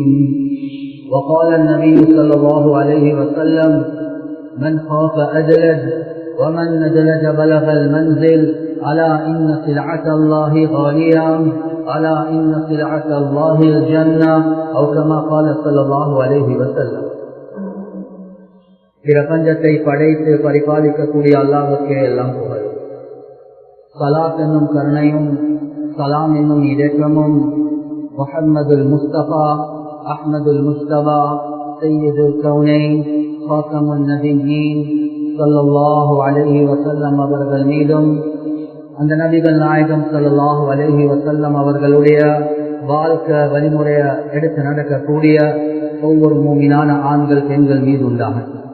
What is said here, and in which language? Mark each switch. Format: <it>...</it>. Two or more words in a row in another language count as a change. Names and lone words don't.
<ar>وقال النبي صلى الله عليه وسلم من خاف أدلج ومن ندلج بلغ المنزل ألا إن سلعة الله غالية ألا إن سلعة الله الجنة أو كما قال صلى الله عليه وسلم.</ar> <ta>பிரபஞ்சத்தை படைத்து பரிபாலிக்கக்கூடிய அல்லாஹ்வுக்கே எல்லாம் புகழ். ஸலாத் என்னும் கருணையும் சலாம் என்னும் இரக்கமும் முஹம்மதுல் முஸ்தபா அஹ்மதுல் முஸ்தபா</ta> <ar>سيد الكونين خاتم النبيين صلى الله عليه وسلم</ar> <ta>அவர்கள் மீதும் அந்த நபிகள் நாயகம்</ta> <ar>صلى الله عليه وسلم</ar> <ta>அவர்களுடைய வாழ்க்கை வழிமுறைய எடுத்து நடக்கக்கூடிய ஒவ்வொரு மூமினான ஆண்கள் பெண்கள் மீது உண்டாகும்.</ta>